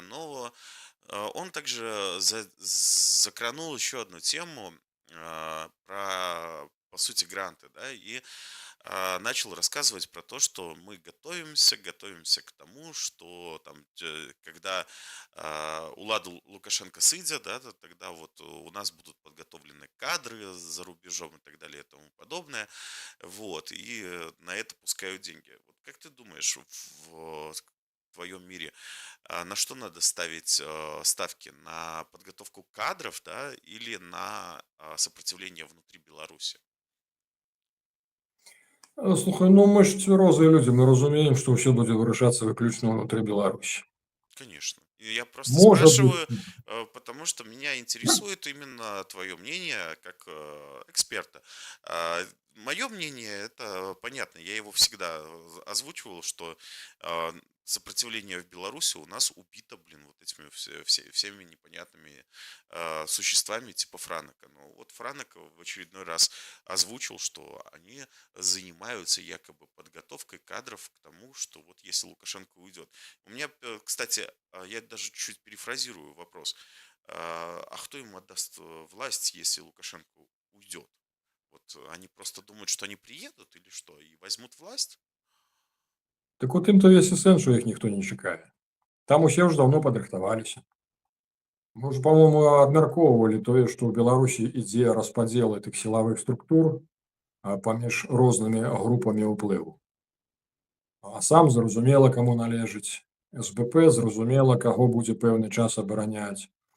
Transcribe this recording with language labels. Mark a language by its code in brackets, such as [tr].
[ru] Но он также закранул еще одну тему про, по сути, гранты, да, и начал рассказывать про то, что мы готовимся к тому, что там, когда Улада Лукашенко сидя, да, тогда вот у нас будут подготовлены кадры за рубежом и так далее и тому подобное, вот, и на это пускают деньги. Вот как ты думаешь, в твоем мире, на что надо ставить ставки? На подготовку кадров, да, или на сопротивление внутри Беларуси? [be] Слухай, ну мы ж цвярозыя людзі, мы разумеем, што ўсё будзе вырашацца выключна ўнутры Беларусі. [ru] Конечно. И я просто [be] Можа быць. [ru] спрашиваю, потому что меня интересует именно твое мнение как эксперта. Мое мнение, это понятно, я его всегда озвучивал, что сопротивление в Беларуси у нас убито, блин, вот этими всеми непонятными существами типа Франока. Но вот Франок в очередной раз озвучил, что они занимаются якобы подготовкой кадров к тому, что вот если Лукашенко уйдет. У меня, кстати, я даже чуть перефразирую вопрос. А кто ему отдаст власть, если Лукашенко уйдет? Вот они просто думают, что они приедут или что, и возьмут власть? [be] Так от ім то весь і сэнс, што іх ніхто не чакае. Там усе ўжо даўно падрыхтаваліся. Мы ўжо, па-мойму, абмяркоўвалі тое, што ў Беларусі ідзе распадзел гэтых сілавых структур паміж рознымі групамі ўплыву. А сам зразумела, каму належыць. СБП зразумела, каго будзе пэўны час абараняць.